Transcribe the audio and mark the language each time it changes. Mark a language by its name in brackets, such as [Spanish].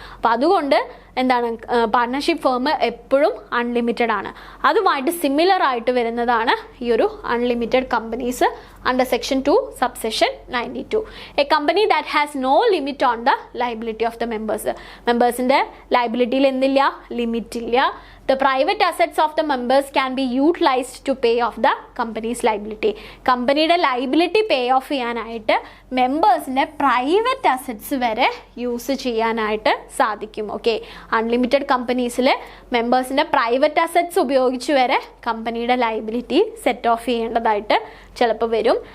[Malayalam] അപ്പോൾ അതുകൊണ്ട് എന്താണ് പാർട്ട്ണർഷിപ്പ് ഫേം എപ്പോഴും അൺലിമിറ്റഡ് ആണ്. അതുമായിട്ട് സിമിലർ ആയിട്ട് വരുന്നതാണ് ഈ ഒരു unlimited companies under section 2 subsection 92. [English] a company that has no limit on the liability of the മെമ്പേഴ്സിൻ്റെ [Malayalam] ലൈബിലിറ്റിയിൽ എന്തില്ല? ലിമിറ്റ് ഇല്ല. [English] The private assets of the members can be utilized to pay off the company's liability. [Malayalam] കമ്പനിയുടെ liability pay of ചെയ്യാനായിട്ട് മെമ്പേഴ്സിൻ്റെ private assets വരെ use ചെയ്യാനായിട്ട് സാധിക്കും. Okay, unlimited കമ്പനീസിൽ മെമ്പേഴ്സിൻ്റെ private assets ഉപയോഗിച്ച് വരെ കമ്പനിയുടെ ലൈബിലിറ്റി സെറ്റ് ഓഫ് ചെയ്യേണ്ടതായിട്ട് ചിലപ്പോൾ വരും.